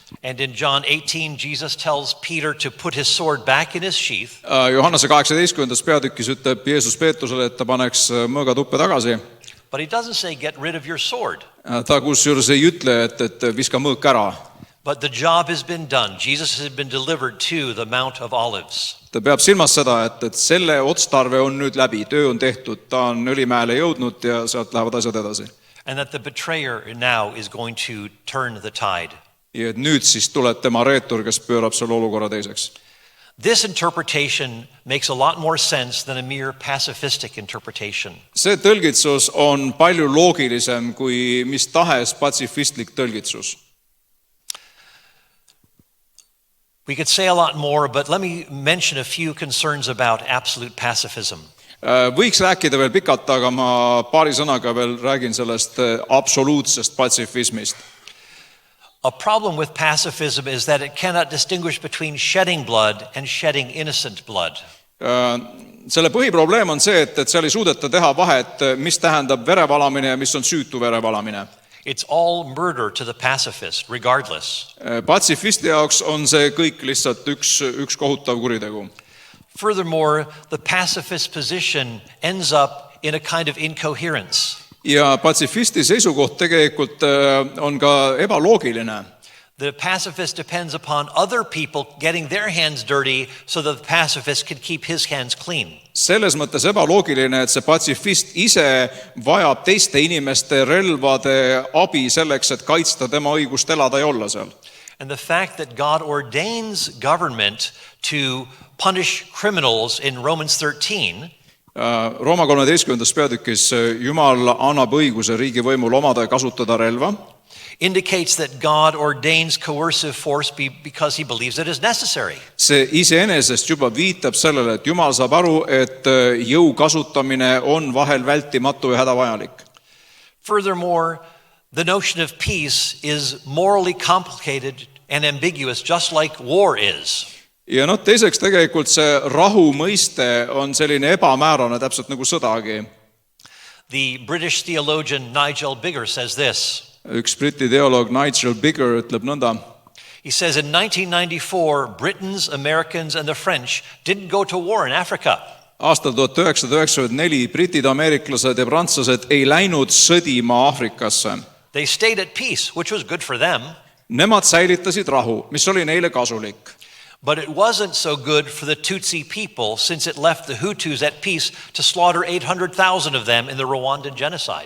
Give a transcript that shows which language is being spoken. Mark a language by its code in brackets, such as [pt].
[en] And in John 18, Jesus tells Peter to put his sword back in his sheath. [et] Johannese 18. peatükis ütleb Jeesus Peetrusele, et ta paneks mõõga tuppe tagasi. [en] But he doesn't say get rid of your sword. [et] Ta kusjuures ei ütle, et viska mõõk ära. [en] But the job has been done. Jesus has been delivered to the Mount of Olives. [et] Ta peab silmas seda, et selle otstarve on nüüd läbi, töö on tehtud, ta on Õlimäele jõudnud ja sealt lähevad asjad edasi. [en] and that the betrayer now is going to turn the tide. [et] ja et nüüd siis tuleb tema reetur, kes pöörab selle olukorra teiseks. [en] This interpretation makes a lot more sense than a mere pacifistic interpretation. [et] See tõlgitsus on palju loogilisem kui mis tahes patsifistlik tõlgitsus. [en] We could say a lot more, but let me mention a few concerns about absolute pacifism. [et] Võiks rääkida veel pikalt, aga ma paari sõnaga veel räägin sellest absoluutsest patsifismist. [en] A problem with pacifism is that it cannot distinguish between shedding blood and shedding innocent blood. [et] Selle põhiprobleem on see, et seal ei suudeta teha vahet, mis tähendab verevalamine ja mis on süütu verevalamine. [en] It's all murder to the pacifist, regardless. [et] Patsifisti jaoks on see kõik lihtsalt üks kohutav kuritegu. [en] Furthermore, the pacifist position ends up in a kind of incoherence. [et] Ja patsifisti seisukoht tegelikult on ka ebaloogiline. [en] The pacifist depends upon other people getting their hands dirty so that the pacifist can keep his hands clean. [et] Selles mõttes ebaloogiline, et see patsifist ise vajab teiste inimeste relvade abi selleks, et kaitsta tema õigust elada ja olla seal. [en] And the fact that God ordains government to punish criminals in Romans 13 [et] Rooma 13. peatükis Jumal annab õiguse riigivõimul omada ja kasutada relva. [en] Indicates that God ordains coercive force because he believes it is necessary. [et] See iseenesest juba viitab sellele, et Jumal saab aru, et jõu kasutamine on vahel vältimatu ja hädavajalik. [en] Furthermore, the notion of peace is morally complicated and ambiguous, just like war is. [et] Ja teiseks tegelikult see rahu mõiste on selline ebamäärane, täpselt nagu sõdagi. [en] The British theologian Nigel Biggar says this. [et] Üks briti teoloog Nigel Biggar ütleb nõnda. [en] He says in 1994, Britons, Americans and the French didn't go to war in Africa. [et] Aastal 1994 britid, ameeriklased ja prantslased ei läinud sõdima Aafrikasse. [en] They stayed at peace, which was good for them. [et] Nemad säilitasid rahu, mis oli neile kasulik. [en] But it wasn't so good for the Tutsi people since it left the Hutus at peace to slaughter 800,000 of them in the Rwandan genocide.